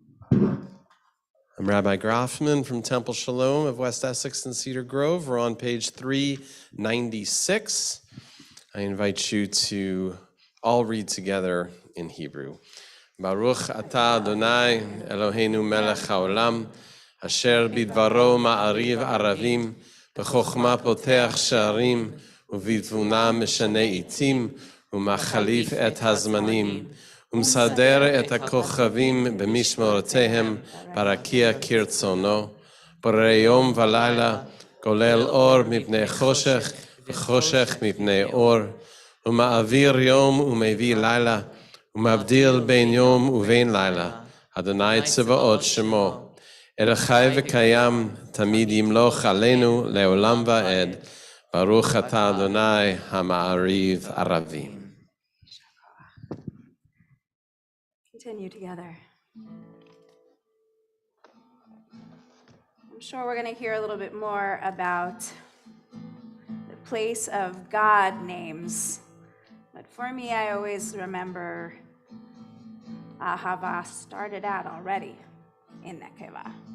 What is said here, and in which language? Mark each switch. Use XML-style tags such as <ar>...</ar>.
<en>I'm Rabbi Grafman from Temple Shalom of West Essex and Cedar Grove. We're on page 396. I invite you to all read together in Hebrew.</en> <he>Baruch atah Adonai Eloheinu melech haolam, asher bidvaro ma'ariv aravim, b'chokhma poteach sha'arim, ובתבונה משנה עיתים, ומחליף את הזמנים, ומסדר את הכוכבים במשמרותיהם, ברקיע כרצונו, בורא יום ולילה, גולל אור מפני חושך, וחושך מפני אור, ומעביר יום ומביא לילה, ומבדיל בין יום ובין לילה, אדוני צבאות שמו. אל חי וקיים, תמיד ימלוך עלינו לעולם ועד, Baruch atah Adonai ha'ma'ariv aravim.</he> <en>Continue together. I'm sure we're going to hear a little bit more about the place of God names. But for me, I always remember Ahava started out already in Nekeva.</en>